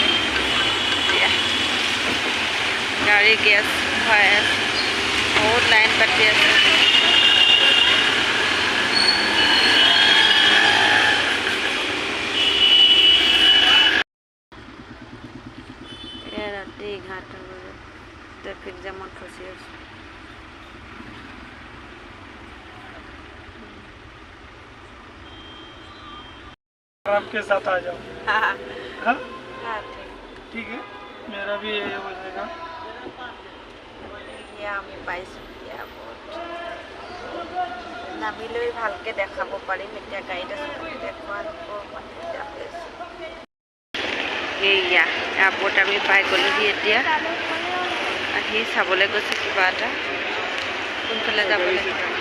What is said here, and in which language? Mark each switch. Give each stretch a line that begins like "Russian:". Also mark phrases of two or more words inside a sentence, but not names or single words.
Assamese: এতিয়া গাড়ী গেছ ভৰাই আছে, বহুত লাইন পাতি আছে। ৰাতি 11টা বজাত ট্ৰেফিক জামত ফচি আছোঁ।
Hindi: आपके साथ आ जाओ। हाँ हाँ हाँ ठीक है, मेरा भी ये हो जाएगा।
Assamese: আমি পাইছোঁ এতিয়া বহুত নামি লৈ ভালকৈ দেখাব পাৰিম। এতিয়া গাড়ীত আছোঁ, দেখুৱা এতিয়া হৈছোঁ। এয়া এয়াৰপৰ্ট আমি পাই গ'লোহি। এতিয়া আহি চাবলৈ গৈছোঁ কিবা এটা, কোনফালে যাব লাগিব।